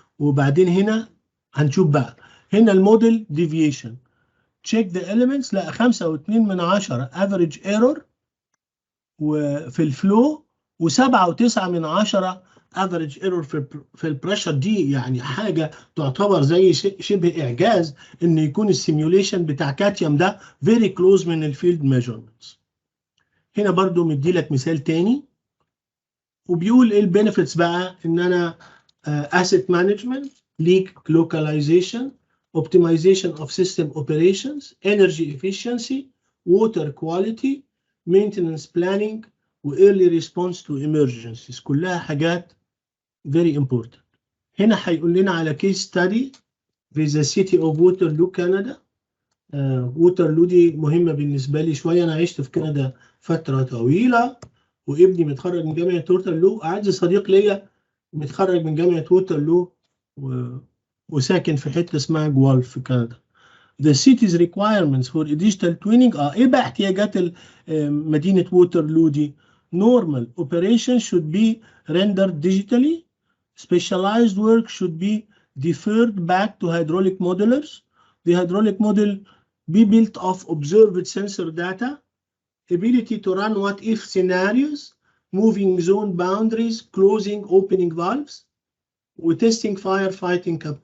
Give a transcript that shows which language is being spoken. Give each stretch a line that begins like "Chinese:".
Arabic: وبعدين هنا هنشوف بقى هنا الموديل ديفيشن تشيك ذا اليمنتس، لقى 5.2 افريج ايرور وفي الفلو و7.9 افريج ايرور في البريشر. دي يعني حاجه تعتبر زي شبه اعجاز ان يكون السيميوليشن بتاع كاتيوم ده فيري كلوز من الفيلد ميجرمنتس. هنا برضو مدي لك مثال تاني وبيقول ايه البينيفيتس بقى.
English: ان انا asset management, leak localization, optimization of system operations, energy efficiency, water quality, maintenance planning و early response to emergencies.
Arabic: كلها حاجات very important. هنا هيقول لنا على case study في the city of Waterloo Canada. ووترلو دي مهمة بالنسبة لي شوية. أنا عشت في كندا فترة طويلة وابني متخرج من جامعة ووترلو. أعز صديق ليا متخرج من جامعة ووترلو وساكن في حتة اسمها جوالف في كندا.
English: The city's requirements for digital twinning إيه بقى احتياجات مدينة ووترلو دي؟ Normal operations should be rendered digitally. Specialized work should be deferred back to hydraulic modelers. The hydraulic model be built of observed sensor data, ability to run what-if scenarios, moving zone boundaries, closing, opening valves, وtesting firefighting